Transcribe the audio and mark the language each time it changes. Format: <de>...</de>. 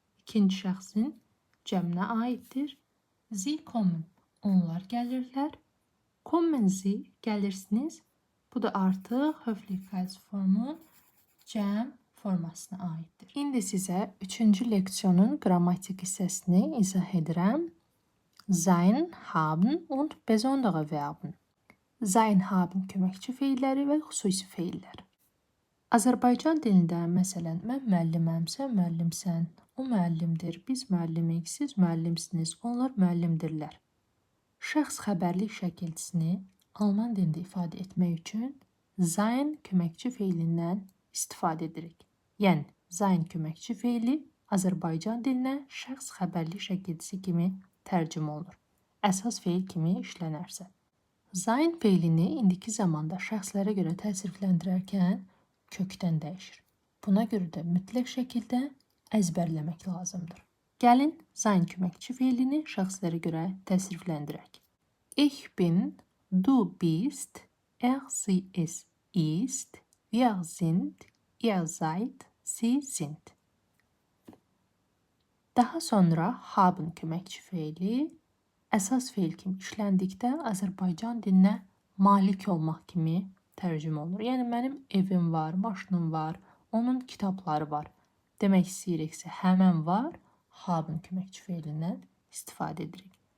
<az>İkinci şəxsin cəminə aiddir.</az> <de>Sie kommen,</de> <az>onlar gəlirlər.</az> <de>Kommen Sie,</de> <az>gəlirsiniz. Bu da artıq Höflichkeitsformun cəm formasına aiddir. İndi sizə 3-cü leksiyonun qrammatik hissəsini izah edirəm.</az> <de>Sein, haben und besondere Verben.</de> <az>Sein, haben köməkçi feilləri və xüsusi feillər. Azərbaycan dilində məsələn, mən müəlliməmsə, müəllimsən, o müəllimdir, biz müəllimik, siz müəllimsiniz, onlar müəllimdirlər. Şəxs xəbərlik şəkilçisini alman dilində ifadə etmək üçün sein köməkçi feilindən istifadə edirik. Yəni, sein köməkçi feili Azərbaycan dilinə şəxs xəbərlik şəkilçisi kimi tərcümə olunur. Əsas feil kimi işlənərsə. Sein feilini indiki zamanda şəxslərə görə təsrifləndirərkən kökdən dəyişir. Buna görə də mütləq şəkildə əzbərləmək lazımdır. Gəlin, sein köməkçi feilini şəxslərə görə təsrifləndirək.</az> <de>Ich bin, du bist, sie es ist, wir sind, ihr seid, sie sind.</de> <az>Daha sonra haben köməkçi feili əsas feil kimi işləndikdə Azərbaycan dilinə malik olmaq kimi tərcümə olunur. Yəni, mənim evim var, maşınım var, onun kitabları var. Demək istəyiriksə, həmən var, haben köməkçi feilindən istifadə edirik.</az>